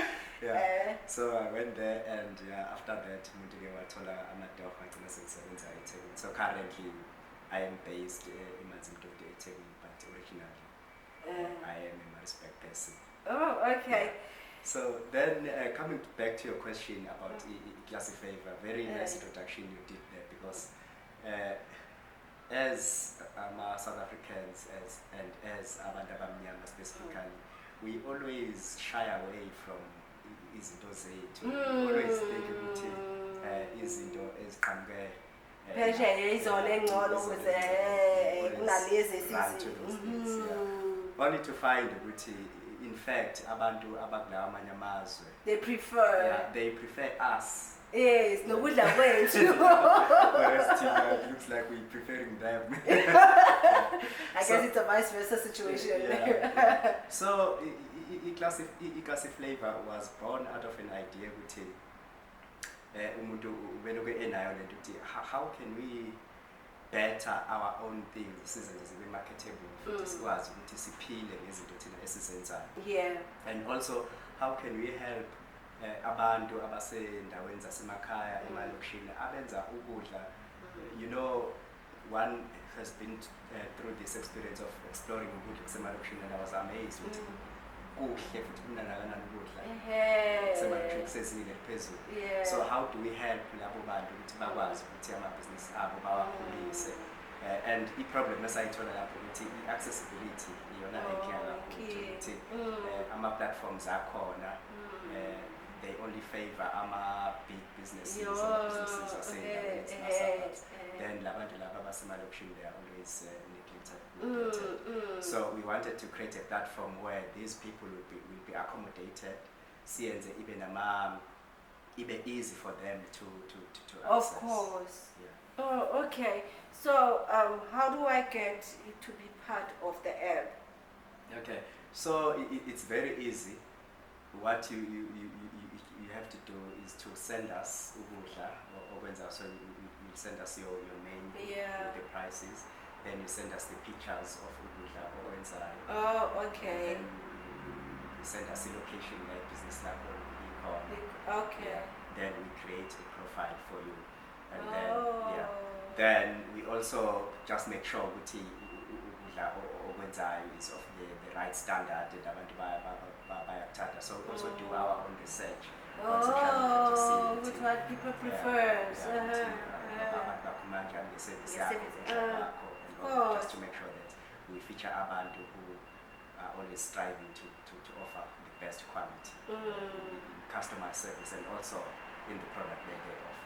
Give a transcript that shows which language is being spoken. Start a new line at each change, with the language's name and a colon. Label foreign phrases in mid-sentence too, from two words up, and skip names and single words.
English: So I went there, and after that, so currently I am based in Mazimdode, but originally I am a Maritzburg person. Oh, okay. So then, coming back to your question about Kasi flavor, very nice introduction you did there, because as South Africans as
Zulu: abantu abamnyama
English: specifically, we always shy away from
Zulu: izinto zethu.
English: We always think
Zulu: ukuthi izinto eziqhamuke phesheya izona engcono ukuze kunalezi
English: only to find ukuthi in fact
Zulu: abantu abakulawa amanye amazwe
English: they prefer us Yes,
Zulu: nokudla kwethu.
English: Whereas it looks like we're preferring them. I guess it's a vice versa situation. So Ikasi Flavor was born out of an idea
Zulu: ukuthi umuntu beloku enayo lento ukuthi
English: how can we better our own things
Zulu: sizenze zibe marketable futhi sikwazi ukuthi siphile ngezinto thina esizenzayo.
English: And also how can we help
Zulu: abantu abasendaweni zasemakhaya emalokishini abenza ukudla.
English: You know, one has been through this experience of exploring
Zulu: ukudla kusemalokishini,
English: and I was amazed
Zulu: ukuthi kuhle futhi kunanakanani ukudla kusemalokishini kusezingeni eliphezulu.
English: So how do we help
Zulu: labo bantu ukuthi bakwazi ukuthi amabhizinisi abo bawakhulise? And i-problem esayithola lapho ukuthi i-accessibility iyona enkinga kakhulu ukuthi ama-platforms akhona
English: they only favor big businesses and businesses
Zulu: asendaweni zema-suburbs.
English: Then
Zulu: labantu laba abasemalokishini
English: they are always neglected. So we wanted to create a platform where these people will be accommodated.
Zulu: Siyenze ibe
English: easy for them to access. Of course. Oh, okay. So how do I get to be part of the app? Okay, so it's very easy. What you have to do is to send us
Zulu: ukudla okwenza,
English: so you send us your name with the prices, then you send us the pictures of
Zulu: ukudla okwenzayo.
English: Oh, okay. And then you send us the location where business lab or ecom. Okay. Then we create a profile for you, and then we also just make sure
Zulu: ukuthi ukudla okwenzayo
English: is of the right standard and
Zulu: abantu bayakuthanda.
English: So we also do our own research. With what people prefer. Just to make sure that we feature abantu who are always striving to offer the best quality customer service and also in the product that they offer.